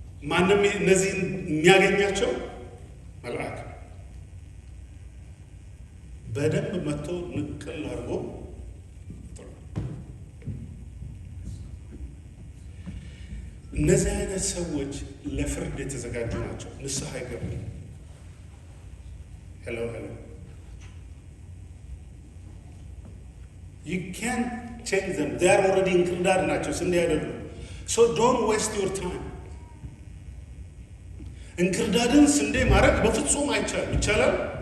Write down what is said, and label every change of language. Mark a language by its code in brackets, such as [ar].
[am] ማንም እነዚህን የሚያገኛቸው መልአክ በደንብ መጥቶ ንቅል አድርጎ እነዚህ አይነት ሰዎች ለፍርድ የተዘጋጁ ናቸው። ንስሐ ይገባል። ሄሎ [en] you can't change them. they are already [am] እንክርዳድ ናቸው፣ ስንዴ አይደሉም። [en] so don't waste your time. [am] እንክርዳድን ስንዴ ማድረግ በፍጹም አይቻልም። ይቻላል?